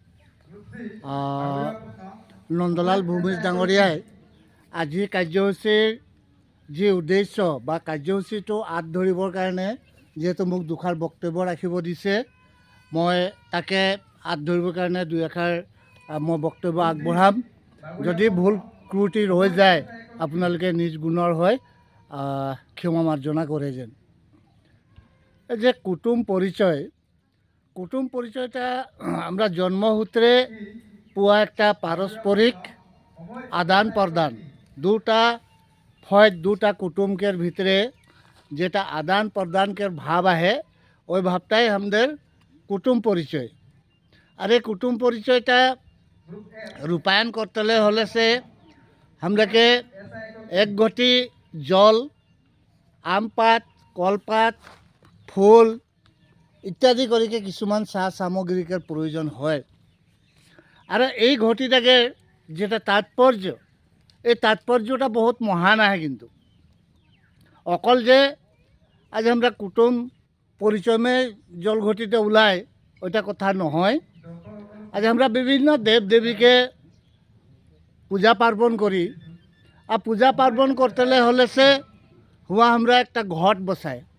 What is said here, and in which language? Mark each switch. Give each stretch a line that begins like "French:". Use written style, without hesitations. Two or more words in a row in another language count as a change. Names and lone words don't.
Assamese: নন্দলাল ভূমিজ ডাঙৰীয়াই আজিৰ কাৰ্যসূচীৰ যি উদ্দেশ্য বা কাৰ্যসূচীটো আঁত ধৰিবৰ কাৰণে যিহেতু মোক দুষাৰ বক্তব্য ৰাখিব দিছে, মই তাকে আঁত ধৰিবৰ কাৰণে দুই এষাৰ মই বক্তব্য আগবঢ়াম। যদি ভুল ক্ৰুটি ৰৈ যায় আপোনালোকে নিজ গুণৰ হৈ ক্ষমা মাৰ্জনা কৰে যেন।
Bangla: এই যে কুটুম পরিচয়টা আমরা জন্মসূত্রে পোৱা একটা পারস্পরিক আদান প্রদান, দুটা কুটুমকের ভিতরে যেটা আদান প্রদানকের ভাব আহে ওই ভাবটাই আমাদের কুটুম পরিচয়। আর এই কুটুম পরিচয়টা রূপায়ণ করতে হলে সে আমরাকে এক ঘটি জল, আম পাত, কলপাত, ফুল ইত্যাদি করিকে কিছুমান সা সামগ্রিকের প্রয়োজন হয়। আর এই ঘটিটাকে যেটা তাৎপর্য, এই তাৎপর্যটা বহুত মহান আহে। কিন্তু অকল যে আজ আমরা কুটুম পরিচয় মে জল ঘটিতে ওলাই ওইটা কথা নহয়। আজ আমরা বিভিন্ন দেব দেবীকে পূজা পার্বণ করি, আর পূজা পার্বণ করতে হলে সে হুয়া আমরা একটা ঘট বসাই।